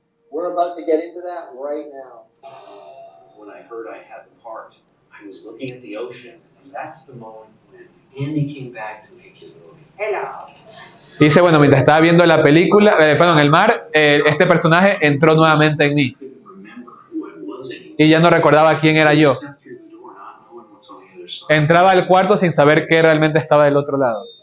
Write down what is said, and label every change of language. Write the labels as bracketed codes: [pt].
[en] We're about to get into that right now. When I heard I had the part, I was looking at the ocean, and that's the moment when Andy came back to make his movie. Hello. [es] Dice, bueno, mientras estaba viendo la película, el mar, este personaje entró nuevamente en mí. [en] I couldn't remember who I was anymore. [es] Y ya no recordaba quién era yo. [en] I stepped through the door not knowing what's on the other side. [es] Entraba al cuarto sin saber qué realmente estaba del otro lado.